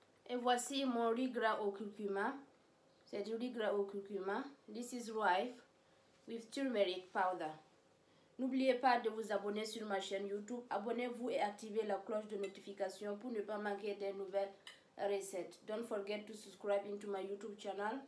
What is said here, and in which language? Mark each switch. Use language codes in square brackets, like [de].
[fr] Et voici mon riz gras au curcuma. C'est du riz gras au curcuma. [en] This is rice with turmeric powder. [fr] N'oubliez pas de vous abonner sur ma chaîne YouTube. Abonnez-vous et activez la cloche de notification pour ne pas manquer des nouvelles recettes. [en] Don't forget to subscribe into my YouTube channel.